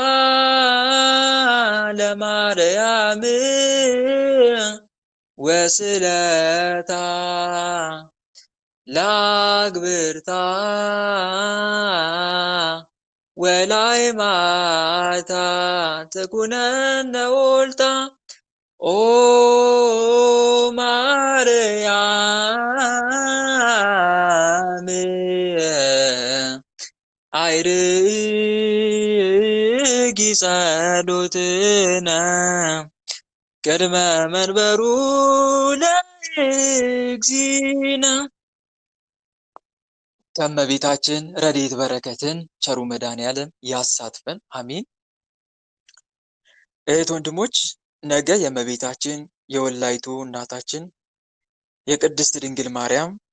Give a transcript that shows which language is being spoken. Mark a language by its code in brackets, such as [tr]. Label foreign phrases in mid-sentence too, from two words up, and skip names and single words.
[gez] ለማርያም ወስለታ ለአግብርታ ወላይ ማታ ትኩነነ ወልታ ኦ ማርያም አይርጊ ጸሎትነ ቅድመ መንበሩ ለእግዚእነ። [am] ከእመቤታችን ረድኤት በረከትን ቸሩ መድኃኔዓለም ያሳትፈን፣ አሜን። እህት ወንድሞች፣ ነገ የእመቤታችን የወላዲቱ እናታችን የቅድስት ድንግል ማርያም